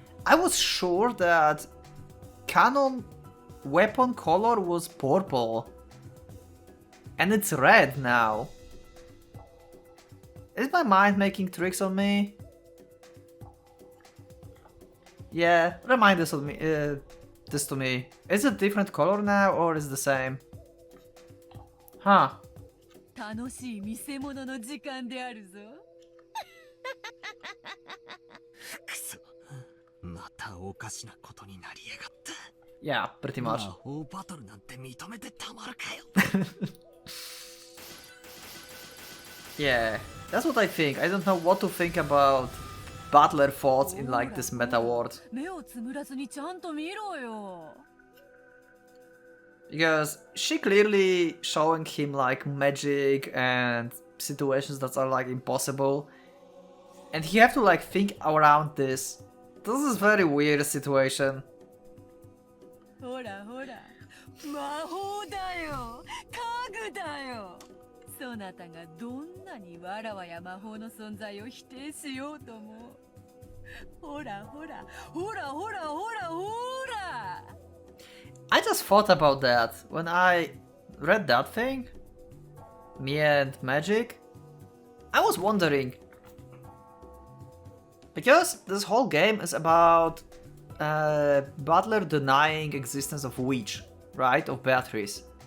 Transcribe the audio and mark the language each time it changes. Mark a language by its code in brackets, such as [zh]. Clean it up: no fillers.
[en] I was sure that canon weapon color was purple. And it's red now. Is my mind making tricks on me? Yeah, remind this of me. This to me. Is it different color now or is it the same? Huh. [ja] 楽しい見せ物の時間であるぞ。くそ、またおかしなことになりやがった。 [en] Yeah, pretty [ja] 魔 [en] much. [ja] 法バトルなんて認めてたまるかよ。 [en] Yeah, that's what I think. I don't know what to think about Butler thoughts in like this meta world. [ja] 目をつむらずにちゃんと見ろよ。 [en] Because she clearly showing him like magic and situations that are like impossible. And he have to like think around this. This is very weird situation. [ja] ほらほら、魔法だよ、家具だよ。そなたがどんなにわらわや魔法の存在を否定しようとも。ほらほら、ほらほらほらほら。 [en] I just thought about that when I read that thing. Me and magic. I was wondering. Because this whole game is about Butler denying existence of Witch, right? Of Beatrice.